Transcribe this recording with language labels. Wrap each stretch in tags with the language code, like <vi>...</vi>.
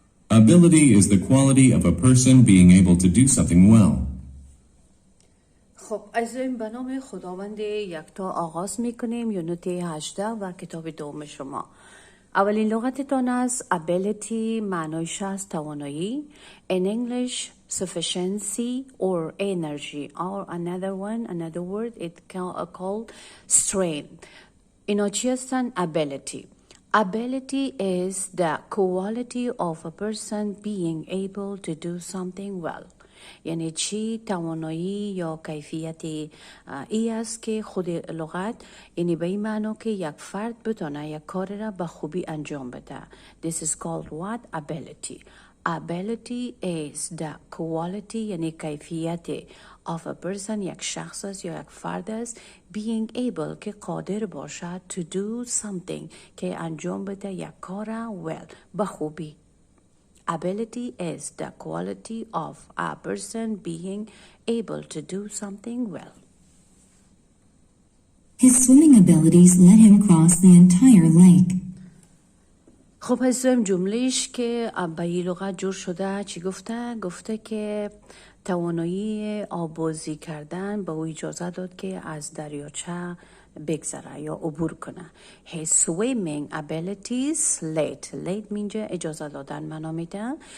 <en>Ability is the quality of a person being able to do something well.</en> <fa>خب عزیزایم به نام خداوند یکتا آغاز میکنیم یونت 18 و کتاب دوم شما. اولین لغتتان از ability معنایش از توانایی.</fa> <en>In English sufficiency or energy, or another word it called strength.</en> <fa>اینا چی هستن؟ ability.</fa> <en>Ability is the quality of a person being able to do something well.</en> <fa>یعنی چی؟ توانایی یا کیفیت ای است که خود لغت یعنی به این معنی که یک فرد بتونه یک کار را به خوبی انجام بده.</fa> <en>This is called what? Ability. Ability is the quality</en> <fa>یعنی کیفیت</fa> <en>of a person</en> <fa>یک شخص است یا یک فرد است</fa> <en>being able</en> <fa>که قادر باشد</fa> <en>to do something</en> <fa>که انجام بده یک کار well به خوبی.</fa> <en>Ability is the quality of a person being able to do something well. His swimming abilities let him cross the entire lake.</en> <fa>خب هستم جملهش که به این لغت جور شده چی گفته؟ گفته که توانایی آبازی کردن به او اجازه داد که از دریاچه بگذره یا عبور کنه.</fa> <en>His swimming abilities let</en> <fa>میگه اجازه دادن معنا میده.</fa>